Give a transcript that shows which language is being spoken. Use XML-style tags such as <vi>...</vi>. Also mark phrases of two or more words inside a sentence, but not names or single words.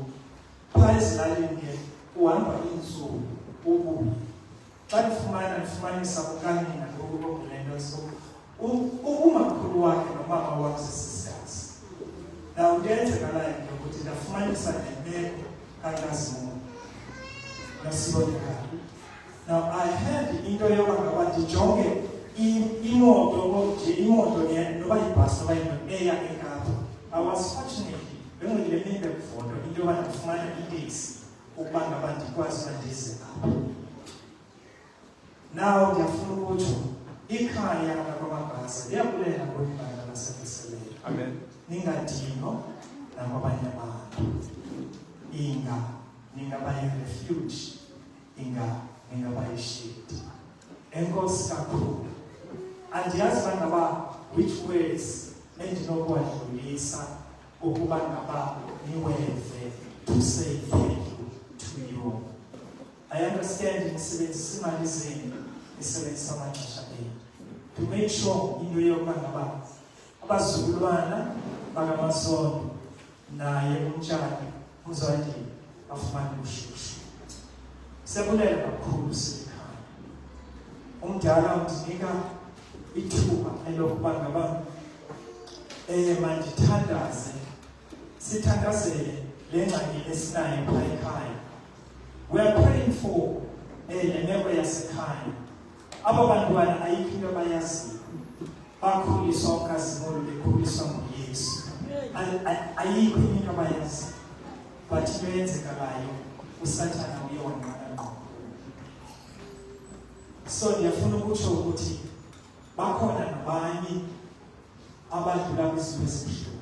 <xh>Phaa ezilalini ke uhamba iintsuku ubuye. Xa ndifumanisa kukanina ngoku le nto so umakhulu wakhe nomama wakhe sisizikazi. Now ndiyenzekalayo ke ukuthi ndafumanisa nemeko kaNkazimulo noSibonakala. Now</xh> <en>I had</en> <xh>into yoba ngaba ndijonge imoto noba yibhasi noba yinto eya eKapa.</xh> <en>I was fortunately</en> <xh>bengilemile kufoto into yoba ndifumana iteksi ukuba ngaba ndikwazi uba ndize apha. Now ndiyafuna ukutsho ikhaya lakwamabhasa liyabulela kwibandla laseVuselelo. Amen. Ningadingo nakwabanye abantu. Ningabayi-refuge, ningabayi-shield. Enkosi kakhulu. Andiyazi bangaba</xh> <en>which words</en> <xh>endinokuwadlulisa ukuba ngaba niweve</xh> <en>to say thank you to you. I understand</en> <xh>nisebenzisa imali zenu, nisebenzisa amaxesha enu</xh> <en>to make sure</en> <xh>into yokuba ngaba abazukulwana bakamasondo naye umtshana uzawuthi afumane ushushu. Siyabulela kakhulu sikhaya. Umdala undinika ithuba elokuba ngaba mandithandaze, sithandazele le ngxaki esinayo phaa ekhaya.</xh> <en>We are praying for</en> <xh>le meko yasekhaya. Aba bantwana ayikho into abayaziyo. Bakhuliswa uKazimolo, bekhuliswa nguYesu. Ayikho into abayaziyo. But into eyenzekalayo uSathana uye wanqaba ngqo. So ndiyafuna ukutsho ukuthi bakhona nabanye abadlula kwizinto ezibuhlungu.</xh>